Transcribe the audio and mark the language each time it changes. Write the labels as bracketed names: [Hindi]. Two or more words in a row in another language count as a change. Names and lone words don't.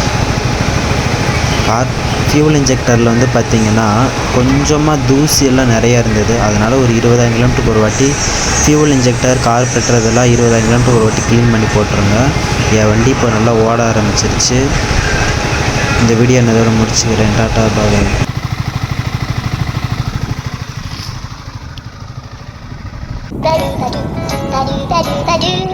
[English] fuel injectorல் [Tamil] வந்து பார்த்திங்கன்னா கொஞ்சமாக தூசியெல்லாம் நிறையா இருந்தது. அதனால் ஒரு 20,000 கிலோமீட்டருக்கு ஒரு வாட்டி [English] fuel injector carburetor [Tamil] இதெல்லாம் 20,000 கிலோமீட்டருக்கு ஒரு வாட்டி க்ளீன் பண்ணி போட்டுருங்க. என் வண்டி இப்போ நல்லா ஓட ஆரம்பிச்சிருச்சு. இந்த வீடியோ நான் இதோட முடிச்சுக்கிறேன். [English] ta-ta bye. Da do da do da do da do da do.